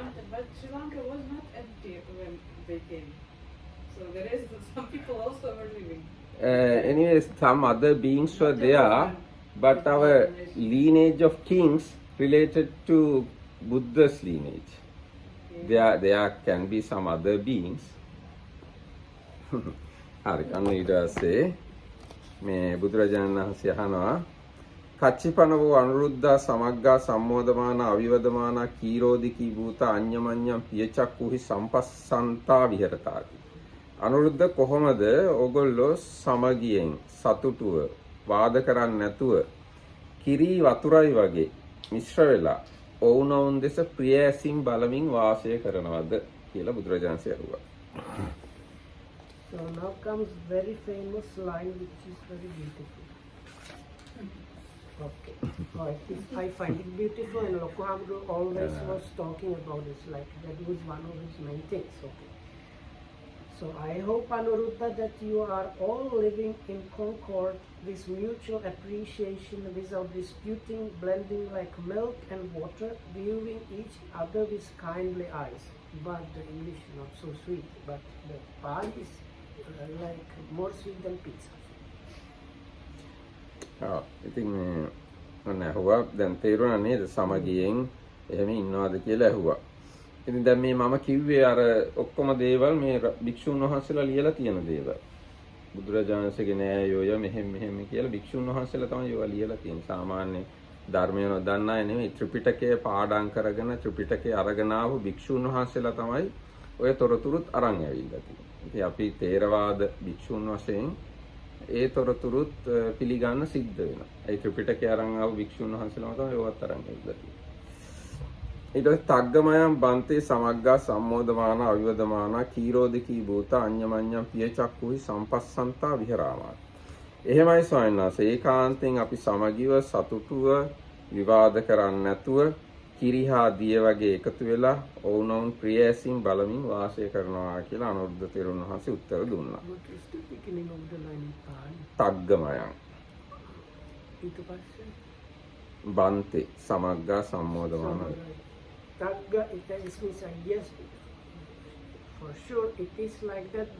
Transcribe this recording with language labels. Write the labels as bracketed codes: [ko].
[en] But Sri Lanka was not empty when they came. So there is some people also were living. Anyways, some other beings were there, but our lineage of kings related to Buddha's lineage. There can be some other beings. [si] හරි අන්න ඊට පස්සේ මේ බුදුරජාණන් වහන්සේ අහනවා [pi] කච්චිපන වූ අනුරුද්ධා සමග්ගා සම්මෝදමාන අවිවදමාන කීරෝදිකී භූත අඤ්ඤමඤ්ඤම් පියචක්කුහි සම්පස්සන්තා විහෙරතාති [si] අනුරුද්ධ කොහොමද ඕගොල්ලෝ සමගියෙන් සතුටුව වාද කරන්නේ නැතුව කිරි වතුරයි වගේ මිශ්‍ර වෙලා ඔවුනොවුන් දෙස ප්‍රිය ඇසින් බලමින් වාසය කරනවද කියලා බුදුරජාණන් වහන්සේ අහුවා. [en] So now comes very famous line which is very beautiful. Okay. I find it beautiful, and Lokohamru always was talking about this, like that was one of his main things. Okay. So I hope, Anuruddha, that you are all living in concord, this mutual appreciation without disputing, blending like milk and water, viewing each other with kindly eyes. But the English not so sweet, but the Pali is like more sweet than pizza. [si] ඉතින් ඔන්න ඇහුවා දැන් තේරුණා නේද සමගියෙන් එහෙම ඉන්නවද කියලා ඇහුවා. ඉතින් දැන් මේ මම කිව්වේ අර ඔක්කොම දේවල් මේ භික්ෂුන් වහන්සේලා ලියලා තියෙන දේවල්. බුදුරජාණන්සේගේ නෑයෝය මෙහෙම කියලා භික්ෂුන් වහන්සේලා තමයි ඒවා ලියලා තියෙන්නේ. සාමාන්‍ය ධර්මය නොදන්න අය නෙමෙයි ත්‍රිපිටකය පාඩම් කරගෙන ත්‍රිපිටකය අරගෙන ආපු භික්ෂුන් වහන්සේලා තමයි ඔය තොරතුරුත් අරන් ඇවිල්ලා තියෙන්නේ. ඉතින් අපි තේරවාද භික්ෂුන් වශයෙන් ඒ තොරතුරුත් පිළිගන්න සිද්ධ වෙනවා. ඒ ත්‍රිපිටකය අරන් ආපු භික්ෂුන් වහන්සේලාම තමයි ඒවත් අරන් ඇවිල්ලා තියෙන්නේ. ඊට පස්සේ [pi] තග්ගමයන් බන්තේ සමග්ගා සම්මෝදමාන අවිවදමාන කීරෝදිකී භූත අඤ්ඤමඤ්ඤම් පියචක්කුහි සම්පස්සන්තා විහෙරාමා. [si] එහෙමයි ස්වාමීන් වහන්සේ ඒකාන්තයෙන් අපි සමගිව සතුටුව විවාද කරන්නේ නැතුව කිරිහා දිය වගේ එකතු වෙලා ඔවුනොවුන් ප්‍රිය ඇසින් බලමින් වාසය කරනවා කියලා අනුරුද්ධ තෙරුන් වහන්සේ උත්තර දුන්නා. [en] What is the beginning of the line in Pali? [pi] තග්ගමයන් [si] ඊට පස්සේ [pi] බන්තේ සමග්ගා සම්මෝදමාන [en] Tagga, it means yes, for sure it is like that.